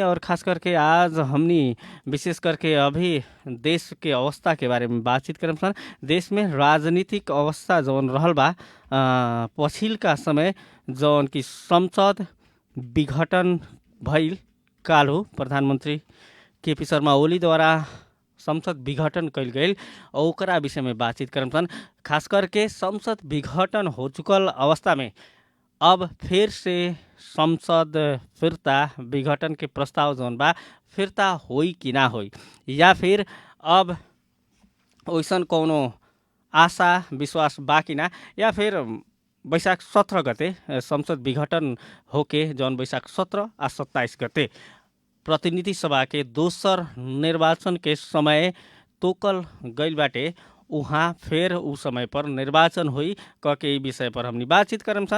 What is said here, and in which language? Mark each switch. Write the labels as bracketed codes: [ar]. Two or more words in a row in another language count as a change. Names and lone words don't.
[bho] और खास करके आज हमनी विशेष करके अभी देश के अवस्था के बारे में बातचीत करम सन। देश में राजनीतिक अवस्था जौन रहल बा पछिल्का समय जौन की संसद विघटन भइल काल्हु प्रधानमन्त्री केपी शर्मा ओली द्वारा संसद विघटन कल गई और ओकरा विषय में बातचीत करम सन। खास करके संसद विघटन हो चुकल अवस्था में अब फिर से संसद फिरता विघटन के प्रस्ताव जौन बा फिरता होई कि ना होई या फिर अब वैसन कौनो आशा विश्वास बा कि ना या फिर वैशाख 17 गते संसद विघटन होके जौन वैशाख 17 आ 27 गते प्रतिनिधि सभा के दोसर निर्वाचन के समय तोकल गइल बाटे उहाँ फिर उ समय पर निर्वाचन हुई कके ई विषय पर हमनी बातचीत करम सन।